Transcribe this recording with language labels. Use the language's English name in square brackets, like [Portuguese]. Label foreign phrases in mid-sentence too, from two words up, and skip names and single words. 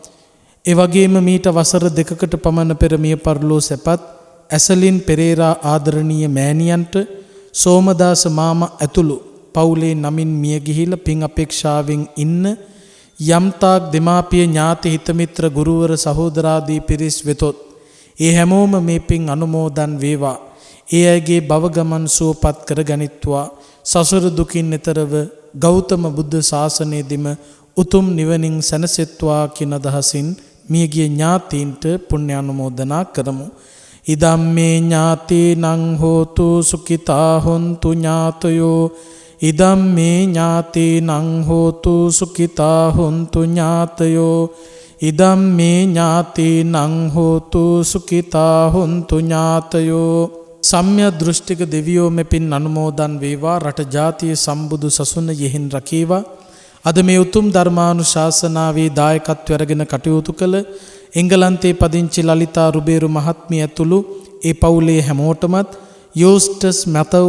[Sinhala] ඒ වගේම මීට වසර 2කට පමණ පෙර මිය පරලෝසපත් ඇසලින් පෙරේරා ආදරණීය මෑණියන්ට සෝමදාස මාමා ඇතුළු පවුලේ නමින් මිය ගිහිලා පින් අපේක්ෂාවෙන් ඉන්න යම්තාක් දෙමාපිය ඥාති හිතමිත්‍ර ගුරුවර සහෝදරාදී පිරිස් වෙතොත් ඒ හැමෝම මේ පින් අනුමෝදන් වේවා. ඒ අයගේ භව ගමන් සුවපත් කර ගනිත්වා. සසර දුකින් එතරව ගෞතම බුද්ධ ශාසනයේදීම උතුම් නිවනින් සැනසෙත්වා කියන අදහසින් මියගිය ඥාතීන්ට පුණ්‍ය අනුමෝදනා කරමු. [Pali] ඉදම්මේ ඥාතීනං හෝතු සුඛිතා හොන්තු ඥාතයෝ. ඉදම්මේ ඥාතීනං හෝතු සුඛිතා හොන්තු ඥාතයෝ. ඉදම්මේ ඥාතීනං හෝතු සුඛිතා හොන්තු ඥාතයෝ. [Sinhala] සම්්‍ය දෘෂ්ටික දෙවියෝ මෙපින් අනුමෝදන් වේවා. රට ජාතිය සම්බුදු සසුන යෙහින් රකේවා. අද මේ උතුම් ධර්මානුශාසනාවේ දායකත්වය අරගෙන කටයුතු කළ එංගලන්තේ පදිංචි ලලිතා රුබේරු මහත්මිය ඇතුළු ඒ පවුලේ හැමෝටමත් යෝස්ටස් මතව්